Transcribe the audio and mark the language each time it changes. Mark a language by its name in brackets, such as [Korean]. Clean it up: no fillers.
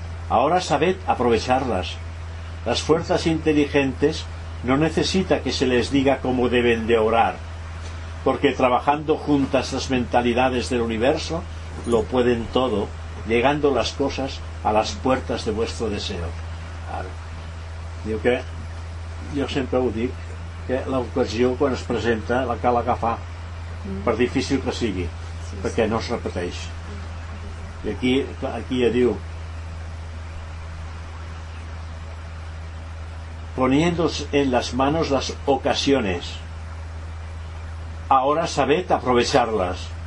[Spanish] Ahora sabed aprovecharlas. Las fuerzas inteligentes no necesita que se les diga cómo deben de orar, porque trabajando juntas las mentalidades del universo lo pueden todo, llegando las cosas a las puertas de vuestro deseo. [Catalan] Diu que, jo sempre ho dic, que l'ocasió quan es presenta la cal agafar, per difícil que sigui, sí, perquè no es repeteix. I aquí ja diu, [Spanish] poniéndose en las manos las ocasiones, ahora sabed aprovecharlas.